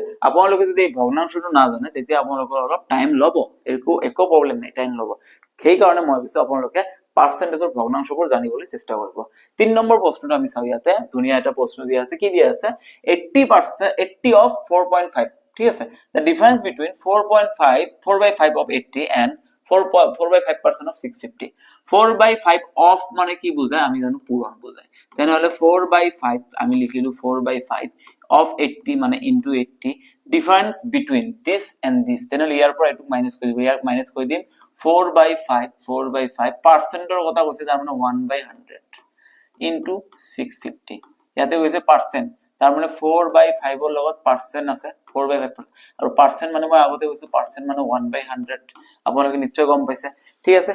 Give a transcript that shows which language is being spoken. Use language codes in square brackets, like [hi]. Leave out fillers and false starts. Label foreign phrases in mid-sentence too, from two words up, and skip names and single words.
[as] আপোনালোকে যদি এই ভগ্নাংশটো নাজানে তেতিয়া আপোনালোকৰ অলপ টাইম ল'ব, একো প্ৰবলেম নাই, টাইম ল'ব। সেই কাৰণে মই কৈছো আপোনালোকে পার্সেন্টেজৰ ভগ্নাংশবোৰ জানিবলৈ চেষ্টা কৰিব। 3 নম্বৰ প্ৰশ্নটো আমি চাও। ইয়াতে ধুনীয়া এটা প্ৰশ্ন দিয়া আছে, কি দিয়া আছে 80 of 4.5, ঠিক আছে। [en] The difference between 4/5 of 80 and 4/5% of 650. [as] 4/5 of মানে কি বোঝায় আমি জানো পূরণ বোঝায়। তেনেহলে 4/5 আমি লিখিলো 4/5 of 80 মানে into 80, [en] difference between this and this, [as] তেনেহলে ইয়াৰ পৰা এটো মাইনাস কৰি দিব, ইয়াক মাইনাস কৰি দিম 4/5 পার্সেন্টৰ কথা কৈছে তাৰ মানে [en] 1/100 into 650, [as] ইয়াতে কৈছে পার্সেন্ট তাৰ মানে 4/5 ৰ লগত পার্সেন্ট আছে 4/5 আৰু পার্সেন্ট মানে মই আগতে কৈছো পার্সেন্ট মানে 1/100, আপোনালোকে নিশ্চয় গম পাইছে, ঠিক আছে।